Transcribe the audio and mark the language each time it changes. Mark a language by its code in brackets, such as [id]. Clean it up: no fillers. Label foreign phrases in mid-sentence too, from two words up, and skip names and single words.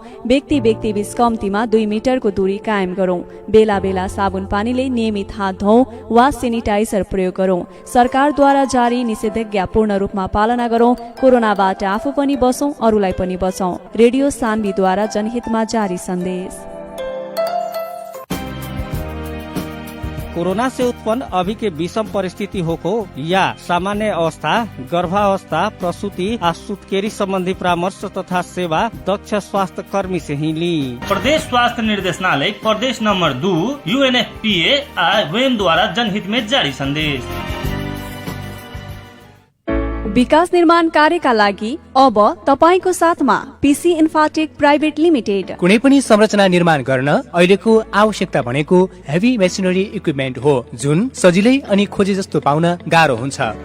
[ne] व्यक्ति बीच कम्तीमा 2 मिटरको दूरी कायम गरौं। बेला बेला साबुन पानीले नियमित हात धौं वा सेनिटाइजर प्रयोग गरौं। सरकारद्वारा जारी निषेधाज्ञा पूर्ण रूपमा पालना गरौं। कोरोनाबाट आफू पनि बचौं, अरूलाई पनि बचौं। रेडियो सान्वीद्वारा जनहितमा जारी संदेश। [hi] कोरोना से उत्पन्न अभी के विषम परिस्थिति हो या सामान्य अवस्था, गर्भावस्था, प्रसूति, सुत्केरी संबंधी परामर्श तथा सेवा दक्ष स्वास्थ्य कर्मी से ही ली। प्रदेश स्वास्थ्य निर्देशनालय प्रदेश नंबर 2 UNFPA वेम द्वारा जनहित में जारी संदेश। [ne] विकास निर्माण कार्यका लागि अब तपाईको साथमा पीसी इन्फाटेक प्राइभेट लिमिटेड। कुनै पनि संरचना निर्माण गर्न अहिलेको आवश्यकता भनेको [en] heavy machinery equipment [ne] हो, जुन सजिलै अनि खोजे जस्तो पाउन गाह्रो हुन्छ।